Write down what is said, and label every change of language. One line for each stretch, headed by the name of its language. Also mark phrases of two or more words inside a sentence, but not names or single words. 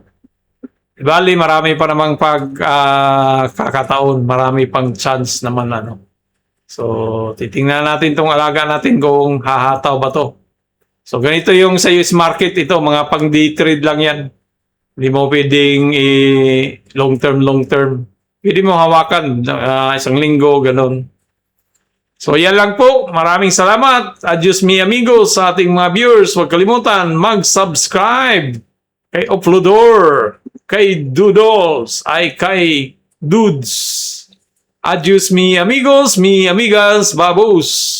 Filipino: Bali marami pa namang kakataon, marami pang chance naman So titingnan natin tong alaga natin kung hahataw ba to. So ganito yung sa US market ito, mga pang
English: day trade
Filipino: lang yan. Hindi mo pwedeng
English: long term.
Filipino: Pwede mo hawakan isang linggo, ganun. So yan lang po. Maraming salamat.
Spanish: Adios mi amigos
Filipino: sa ating mga viewers. Huwag kalimutan mag-subscribe kay Uploador, kay Doodles, kay Dudes.
Spanish: Adios mi amigos, mi amigas, babos.